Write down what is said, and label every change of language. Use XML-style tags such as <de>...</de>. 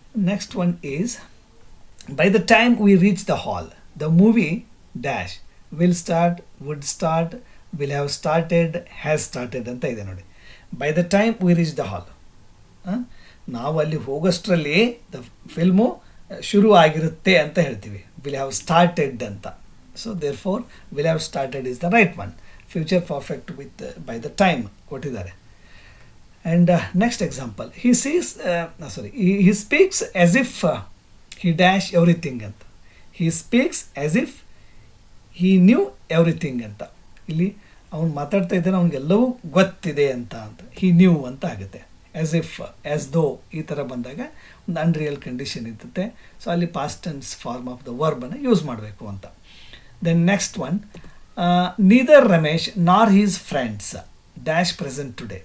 <en>next one is, by the time we reach the hall the movie dash will start, would start, will have started, has started</en> <kn>ಅಂತ ಇದೆ ನೋಡಿ.</kn> <en>by the time we reach the hall,</en> <kn>ನಾವು ಅಲ್ಲಿ ಹೋಗೋಷ್ಟರಲ್ಲಿ the film ಶುರು ಆಗಿರುತ್ತೆ ಅಂತ ಹೇಳ್ತೀವಿ,</kn> <en>will have started</en> <kn>ಅಂತ.</kn> <en>So therefore will have started is the right one. Future perfect with by the time ಕೊಟ್ಟಿದ್ದಾರೆ. And next example, he sees he speaks as if he dash everything ಅಂತ. He speaks as if he knew everything ಅಂತ.</en> <kn>ಇಲ್ಲಿ ಅವನು ಮಾತಾಡ್ತಾ ಇದ್ದಾನೆ, ಅವನಿಗೆಲ್ಲವೂ ಗೊತ್ತಿದೆ ಅಂತ</kn> <en>he knew</en> <kn>ಅಂತ ಆಗುತ್ತೆ.</kn> <en>as if, as though</en> <kn>ಈ ಥರ ಬಂದಾಗ ಒಂದು ಅನ್ರಿಯಲ್ ಕಂಡೀಷನ್ ಇರ್ತದೆ.</kn> <en>so ಅಲ್ಲಿ past tense form of the ವರ್ಬನ್ನು</en> <kn>use ಮಾಡಬೇಕು ಅಂತ.</kn> <en>Then next one, neither Ramesh nor his friends, dash present today.</en>